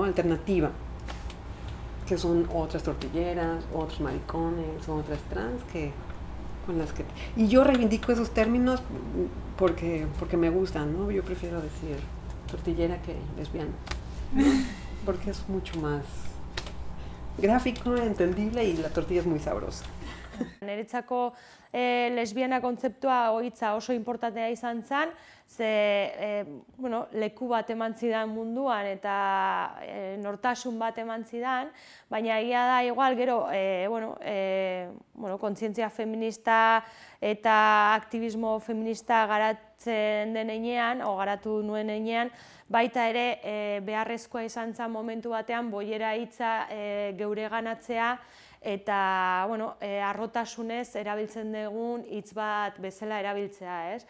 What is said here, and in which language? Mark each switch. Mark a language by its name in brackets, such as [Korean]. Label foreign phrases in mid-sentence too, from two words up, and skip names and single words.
[Spanish] Alternativa, que son otras tortilleras, otros maricones, otras trans con las que... Y yo reivindico esos términos porque me gustan, ¿no? Yo prefiero decir tortillera que lesbiana, ¿no? Porque es mucho más gráfico, entendible y la tortilla es muy sabrosa. [Basque] Niretzako lesbiana kontzeptua hitza oso importantea izan zen, ze leku bat eman zidan munduan eta nortasun bat eman zidan, baina egia da igual gero kontzientzia feminista eta aktivismo feminista garatzen denean, o garatu nuen enean, baita ere beharrezkoa izan zen momentu batean boiera hitza geureganatzea, eta harrotasunez erabiltzen dugun hitz bat bezala erabiltzea, ez?